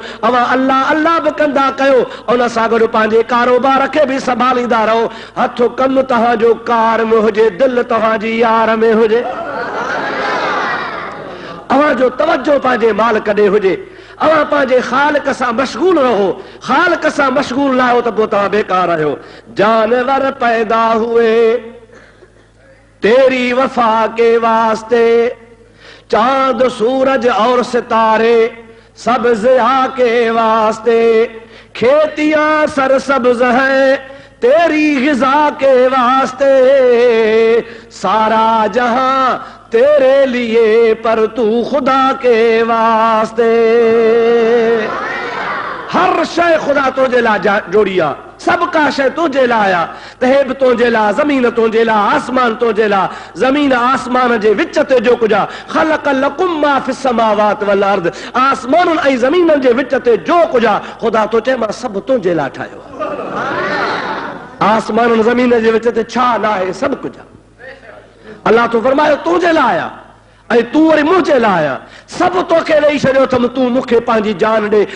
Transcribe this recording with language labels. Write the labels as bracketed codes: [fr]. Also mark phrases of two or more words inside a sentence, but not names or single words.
[sd] अवां अल्लाह अल्लाह बि कंदा कयो, उन सां गॾु पंहिंजे कारोबार खे बि संभालींदा रहो। हथ कमु तव्हांजो कार में हुजे, दिलि तव्हांजी यार में हुजे, अवां जो तवज्जो पंहिंजे मालिक ॾे हुजे, अवां पंहिंजे ख़ालिक सां मशगूल रहो। ख़ालिक सां मशगूल न आहियो त पोइ तव्हां बेकार आहियो। [ur] جانور پیدا ہوئے تیری وفا کے واسطے، چاند سورج اور ستارے سب ضیا کے واسطے، کھیتیاں سرسبز ہے تیری غذا کے واسطے، سارا جہاں تیرے لیے پر تو خدا کے واسطے. [sd] हर शय खुदा तुझे ला जोड़ी आहे, सब का शय तुझे लाइ आहे। त हे बि तुंहिंजे लाइ, ज़मीन तुंहिंजे लाइ, आसमान तुंहिंजे लाइ, ज़मीन आसमान जे विच ते जो कुझु आहे, [ar] خلق لكم ما في السماوات والأرض, [sd] आसमाननि ऐं ज़मीननि जे विच ते जो कुझु आहे ख़ुदा तो चए मां सभु तुंहिंजे लाइ ठाहियो आहे। आसमान ज़मीन जे विच ते छा न आहे, सभु कुझु आहे। अल्लाह तो फरमायो तुंहिंजे लाइ आहे ऐं तूं वरी मुंहिंजे लाइ आहे। सभु तोखे ॾेई छॾियो अथमि, तूं मूंखे पंहिंजी जान ॾे।